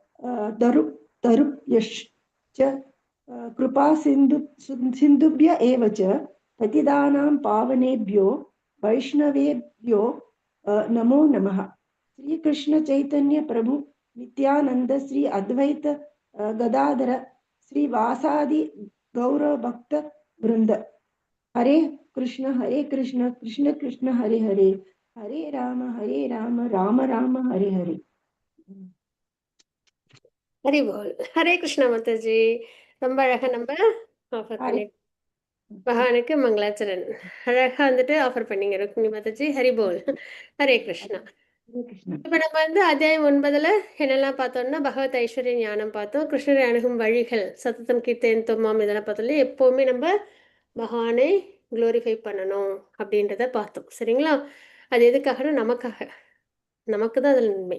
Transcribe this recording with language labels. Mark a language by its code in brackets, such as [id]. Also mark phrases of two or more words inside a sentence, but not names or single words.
[sa] तरुभ्यश्च कृपा सिन्धुभ्य एव च पतितानां पावनेभ्यो वैष्णवेभ्यो नमो नमः श्रीकृष्ण चैतन्य प्रभु नित्यानंद श्री अद्वैत गदाधर श्रीवासादि गौरभक्त वृंद हरे कृष्ण कृष्ण कृष्ण हरे हरे हरे राम राम राम हरे हरे [ta] ஹரி போல். ஹரே கிருஷ்ணா மாதாஜி. ரொம்ப அழகா நம்ம ஆஃபர் हरे பண்ணி பகவானுக்கு மங்களாச்சரன் அழகா வந்துட்டு ஆஃபர் பண்ணீங்க ருக்மிணி மாதாஜி. ஹரி போல். ஹரே கிருஷ்ணா. हरे कृष्ण இப்ப நம்ம வந்து அத்தியாயம் 9ல என்னெல்லாம் பார்த்தோம்னா பகவத் ஐஸ்வர்ய ஞானம் பார்த்தோம், கிருஷ்ணரை அணுகும் வழிகள், [sa] सततं कीर्तयन्तो माम् [ta] இதெல்லாம் பார்த்தோம். எப்பவுமே நம்ம பகவானை குளோரிஃபை பண்ணணும் அப்படின்றத பார்த்தோம். சரிங்களா? அது எதுக்காகனா நமக்காக, நமக்கு தான் அதில் நன்மை.